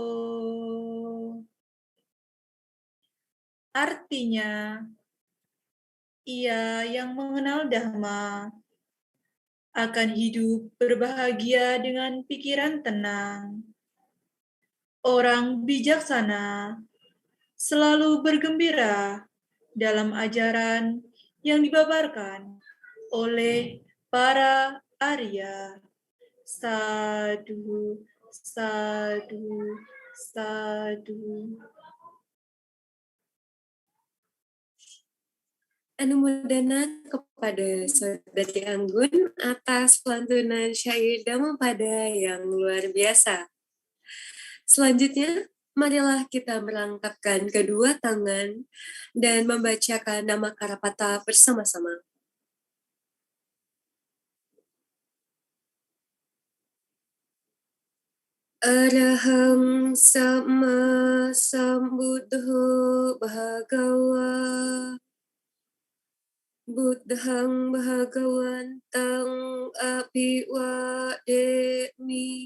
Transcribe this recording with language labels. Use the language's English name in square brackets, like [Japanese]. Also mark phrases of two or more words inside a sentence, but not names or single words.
[Indonesian] Artinya, ia yang mengenal Dhamma akan hidup berbahagia dengan pikiran tenang. Orang bijaksana selalu bergembira dalam ajaran yang dibabarkan oleh para Arya. Sadhu, sadhu, sadhu. Anumodana kepada Saudari Anggun atas lantunan syair Dhammapada yang luar biasa. Selanjutnya, marilah kita merangkapkan kedua tangan dan membacakan nama Karapata bersama-sama. [Pali] Arahang Sama Sambuddho Bhagawa Buddhang Bhagawantang Abhiwademi